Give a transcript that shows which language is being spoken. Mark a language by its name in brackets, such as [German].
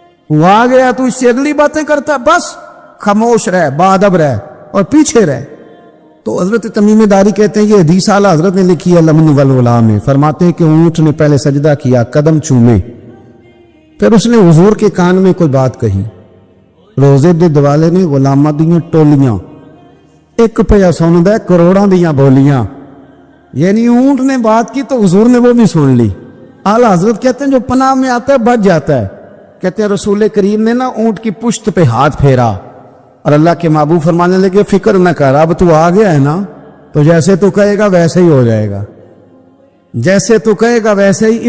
[Urdu] وہ آ گیا تو اس سے اگلی باتیں کرتا, بس خاموش رہ, باادب رہ اور پیچھے رہ. تو حضرت تمیم داری کہتے ہیں یہ حدیث اعلیٰ حضرت نے لکھی ہے الامن والعلا میں. فرماتے ہیں کہ اونٹ نے پہلے سجدہ کیا, قدم چومے, پھر اس نے حضور کے کان میں کوئی بات کہی. [Punjabi] روزے دے دوالے نے غلاماں دیاں ٹولیاں, ایک پیا سندا کروڑاں دیاں بولیاں. [Urdu] یعنی اونٹ نے بات کی تو حضور نے وہ بھی سن لی. اعلیٰ حضرت کہتے ہیں جو پناہ میں آتا ہے بچ جاتا ہے. کہتے ہیں رسول کریم نے نا اونٹ کی پشت پہ ہاتھ پھیرا اور اللہ کے محبوب فرمانے لگے فکر نہ کر, اب تو آ گیا ہے نا, تو جیسے تو کہے گا ویسے ہی ہو جائے گا, جیسے تو کہے گا ویسے ہی.